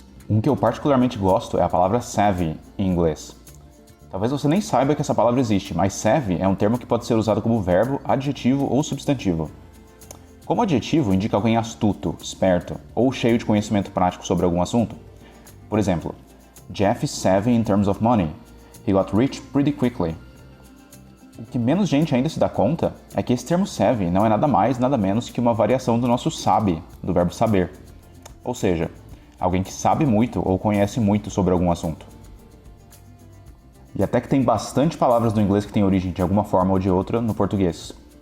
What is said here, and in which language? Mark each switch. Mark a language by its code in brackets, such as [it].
[pt] Um que eu particularmente gosto é a palavra savvy em inglês. Talvez você nem saiba que essa palavra existe, mas savvy é um termo que pode ser usado como verbo, adjetivo ou substantivo. Como adjetivo, indica alguém astuto, esperto ou cheio de conhecimento prático sobre algum assunto. Por exemplo, [en] Jeff is savvy in terms of money. He got rich pretty quickly. [pt] O que menos gente ainda se dá conta é que esse termo savvy não é nada mais, nada menos que uma variação do nosso sabe, do verbo saber. Ou seja, alguém que sabe muito ou conhece muito sobre algum assunto. E até que tem bastante palavras do inglês que têm origem de alguma forma ou de outra no português.